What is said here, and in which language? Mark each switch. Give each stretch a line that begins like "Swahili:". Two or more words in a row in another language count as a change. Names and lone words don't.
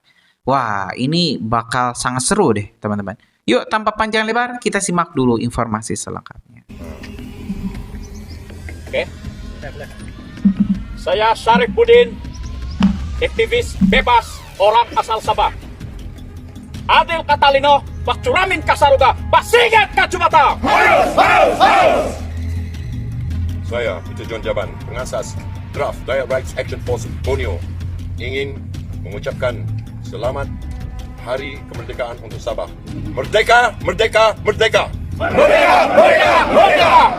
Indonesian: Wah, ini bakal sangat seru deh, teman-teman. Yuk, tanpa panjang lebar, kita simak dulu informasi selengkapnya. Oke.
Malay: Saya Syarif Budin, aktivis bebas orang asal Sabah. Adil Katalino, Pak Curamin Kasaruga, Pak Sigit Kacumata. Saya Peter John Jaban, pengasas draft Dayak Rights Action Force Borneo, ingin mengucapkan selamat Hari Kemerdekaan untuk Sabah. Merdeka, merdeka, merdeka. Merdeka, merdeka, merdeka.